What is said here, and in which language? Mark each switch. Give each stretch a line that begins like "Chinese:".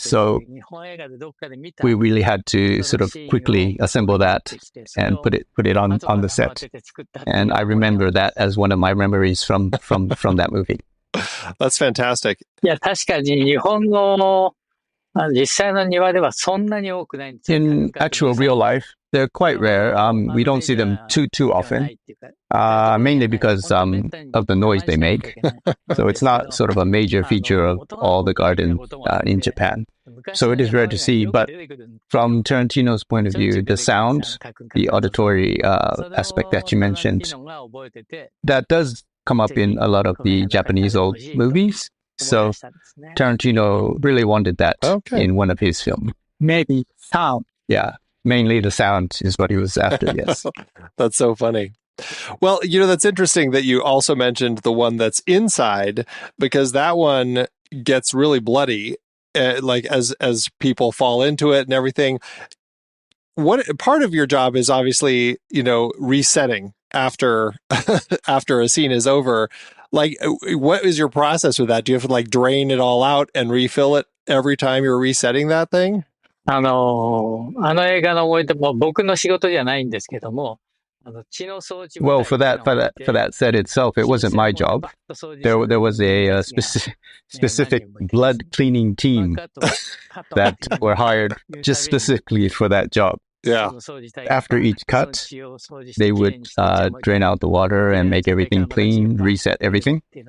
English: So we really had to sort of quickly assemble that and put it on the set. And I remember that as one of my memories from that movie. That's fantastic.
Japanese: いや、確かに日本の実際の庭ではそんなに多くないんですよ。
English: In actual real life, they're quite rare. We don't see them too often, mainly because of the noise they make. So it's not sort of a major feature of all the garden in Japan. So it is rare to see. But from Tarantino's point of view, the sound, the auditory aspect that you mentioned, that does come up in a lot of the Japanese old movies. So Tarantino really wanted that in one of his films. Maybe sound. Yeah, mainly the sound is what he was after, yes. That's so funny. Well, you know, that's interesting that you also mentioned the one that's inside, because that one gets really bloody, like as people fall into it and everything. What part of your job is obviously, you know, resetting after a scene is over. Like, what is your process with that? Do you have to like drain it all out and refill it every time you're resetting that thing?
Japanese: 映画の思い出も僕の仕事じゃないんですけども、
English: Well, for that set itself, it wasn't my job. There was a specific blood cleaning team that were hired just specifically for that job. Yeah. After each cut, they would drain out the water and make everything clean, reset everything.